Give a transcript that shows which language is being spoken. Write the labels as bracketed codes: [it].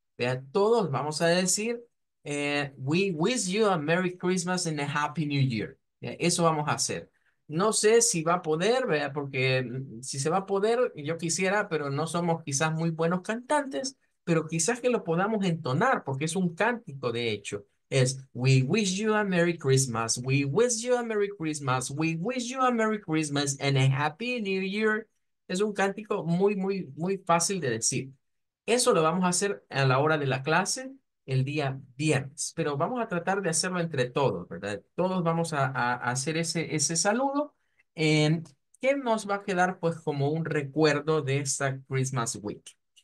[es] Vea, todos vamos a decir, [en] We wish you a Merry Christmas and a Happy New Year. [es] Eso vamos a hacer. No sé si va a poder, vea, porque si se va a poder, yo quisiera, pero no somos quizás muy buenos cantantes, pero quizás que lo podamos entonar, porque es un cántico de hecho. [en] Es We wish you a Merry Christmas. We wish you a Merry Christmas. We wish you a Merry Christmas and a Happy New Year. [es] Es un cántico muy fácil de decir. Eso lo vamos a hacer a la hora de la clase el día viernes, pero vamos a tratar de hacerlo entre todos, ¿verdad? Todos vamos a hacer ese saludo, en que nos va a quedar pues como un recuerdo de esta Christmas Week.